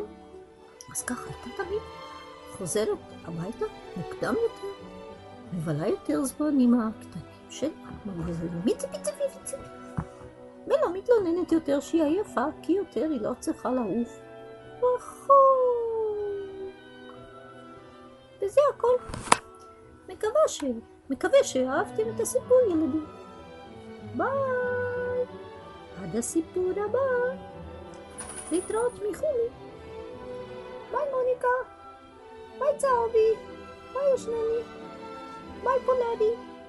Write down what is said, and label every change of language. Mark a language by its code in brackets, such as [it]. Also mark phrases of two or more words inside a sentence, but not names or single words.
[he] אז ככה הייתה תמיד חוזרת הביתה מוקדם יותר, מבלה יותר זמן עם הקטנים של הגוזלים, מיצי פיצי ופיצי, ולא מתלוננת יותר שהיא עייפה, כי יותר היא לא צריכה לעוף רחוק. וזה הכל. מקווה שאהבתם את הסיפור, ילדים. ביי, עד הסיפור הבא. להתראות מחומי. ביי מוניקה, ביי צהובי, ביי ישנני, ביי פולרי.